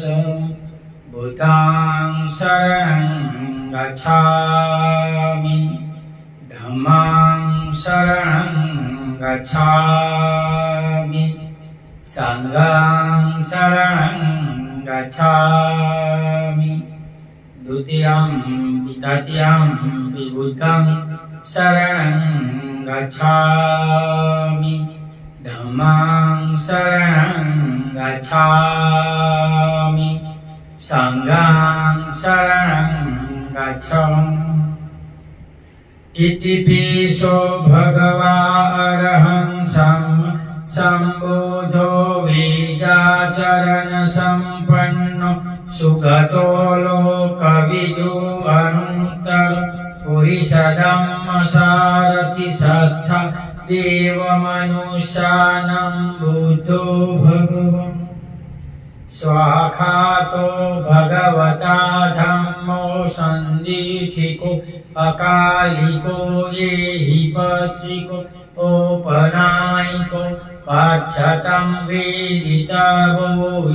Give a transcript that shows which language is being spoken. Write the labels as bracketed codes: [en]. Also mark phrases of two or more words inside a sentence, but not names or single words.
[pi] बुद्धं शरणं गच्छामि, धम्मं शरणं गच्छामि, संघं शरणं गच्छामि। द्वितीयं तृतीयं बुद्धं शरणं गच्छामि, धम्मं शरणं गच्छामि, संघं शरणं गच्छामि। इतिपिसो भगवा अरहं सम्बुद्धो विद्याचरण सम्पन्नो सुगतो लोकविदो अनन्तर पुरुषधम्म सारथि सत्था देवमनुष्यानं बुद्धो भगवन्। स्वाखातो भगवता धम्मो सन्दिठिको अकालिको येहि पशिको औपनायिको पाच्छतं वेदितवो।